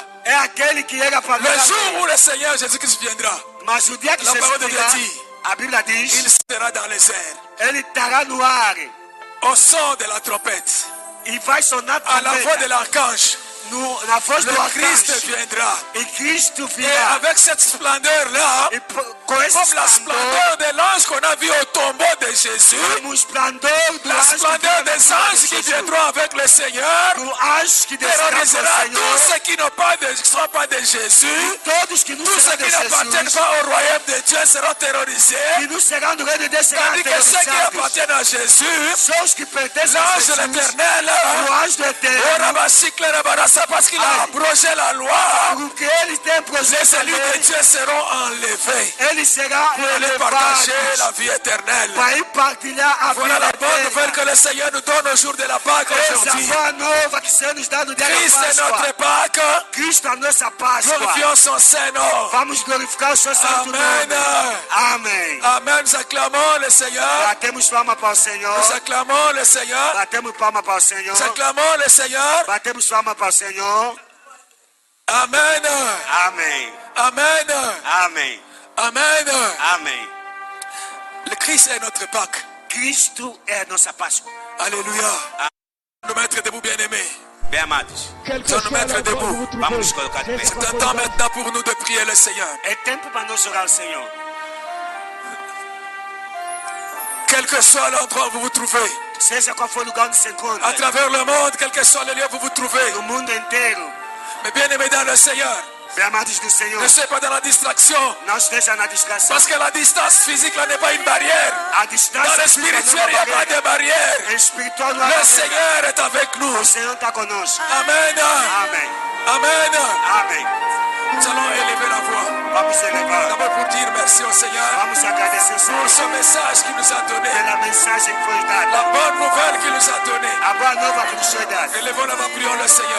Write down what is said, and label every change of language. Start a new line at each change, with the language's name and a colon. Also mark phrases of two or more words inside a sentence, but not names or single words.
Portuguese: é aquele que era para
French: Le jour où le Seigneur Jésus-Christ viendra,
Portuguese: Mas o dia que
French: La
Portuguese: Jesus
French: parole de Dieu
Portuguese: virá,
French: dit,
Portuguese: a Bíblia
French: il
Portuguese: diz,
French: sera dans les airs.
Portuguese: ele estará no ar
French: Au son de la trompette,
Portuguese: e vai sonar
French: à la voix de
Portuguese: trombeta
French: l'archange,
Portuguese: na voz
French: le
Portuguese: do
French: Christ
Portuguese: arcanjo.
French: viendra.
Portuguese: E Cristo
French: Et
Portuguese: virá.
French: avec cette splendeur-là,
Portuguese: E com esse
French: comme la
Portuguese: esplendor,
French: splendeur de l'ange qu'on a vu au tombeau de Jésus,
Portuguese: como o esplendor do
French: la
Portuguese: anjo
French: splendeur
Portuguese: que
French: des anges qui
Portuguese: Jesus,
French: viendront avec le Seigneur,
Portuguese: do anjo que descerá com o
French: terrorisera tous
Portuguese: Senhor,
French: ceux qui n'ont pas de, sont pas de Jésus.
Portuguese: todos que não
French: Tous
Portuguese: serão
French: ceux
Portuguese: de
French: qui n'appartiennent
Portuguese: Jesus,
French: pas au royaume de Dieu seront terrorisés.
Portuguese: que não serão do reino de Deus, serão
French: Tandis que ceux qui
Portuguese: aterrorizados.
French: appartiennent à Jésus,
Portuguese: São os que pertencem a
French: l'ange de
Portuguese: Jesus,
French: l'éternel,
Portuguese: o anjo do eterno,
French: parce qu'il a abrogé la loi,
Portuguese: porque eles têm
French: les
Portuguese: projeto
French: élus de Dieu seront enlevés
Portuguese: ele será
French: pour aller partager
Portuguese: elevado
French: la vie éternelle.
Portuguese: para ir partilhar a
French: Voilà
Portuguese: vida
French: la bonne nouvelle
Portuguese: eterna.
French: que le Seigneur nous donne au jour de la Pâque
Portuguese: Essa
French: aujourd'hui.
Portuguese: boa nova que o Senhor nos dá no dia
French: Christ
Portuguese: da
French: est notre
Portuguese: Páscoa.
French: Pâque.
Portuguese: Cristo a nossa Páscoa.
French: Glorifions son Saint-Nom.
Portuguese: Vamos glorificar o seu santo
French: Amen.
Portuguese: nome. Amém.
French: Amen. Nous acclamons le Seigneur.
Portuguese: Batemos palma para o Senhor.
French: Nous acclamons le Seigneur.
Portuguese: Batemos palma para o Senhor.
French: Nous acclamons le Seigneur.
Portuguese: Batemos palma para o Senhor.
French: Amen.
Portuguese: Amém.
French: Amen.
Portuguese: Amém.
French: Amen.
Portuguese: Amém.
French: Le Christ est notre Pâque.
Portuguese: Cristo é a nossa Páscoa.
French: Alléluia. Nous mettre debout, bien-aimés.
Portuguese: Bem amados,
French: Quel que Nous allons soit nous mettre l'endroit où vous vous debout.
Portuguese: vamos nos
French: trouvez,
Portuguese: colocar de pé.
French: C'est un temps maintenant pour nous de prier le Seigneur.
Portuguese: É tempo para nós orar ao Senhor.
French: Quel que soit l'endroit où vous vous trouvez,
Portuguese: Seja qual for o lugar onde se
French: à
Portuguese: encontra,
French: travers le monde, quel que soit le lieu où vous vous trouvez,
Portuguese: no mundo inteiro,
French: mais bien aimé dans le Seigneur,
Portuguese: bem amados do Senhor,
French: ne soyez pas dans la distraction,
Portuguese: não esteja na distração.
French: parce que la distance physique là n'est pas une barrière.
Portuguese: A
French: Dans
Portuguese: distância
French: le spirituel, il n'y a pas de barrière.
Portuguese: espiritual não há
French: Le
Portuguese: barreira.
French: Seigneur est avec nous.
Portuguese: O Senhor está conosco.
French: Amen.
Portuguese: Amém.
French: Amen.
Portuguese: Amém.
French: Nous allons élever la voix.
Portuguese: Vamos elevar.
French: D'abord pour dire merci au Seigneur
Portuguese: Vamos agradecer ao
French: pour
Portuguese: Senhor
French: ce message qu'il nous a donné.
Portuguese: pela mensagem que foi dada.
French: La bonne nouvelle qu'il nous a donnée.
Portuguese: A boa nova que nos foi dada.
French: Élevons la voix, prions le Seigneur.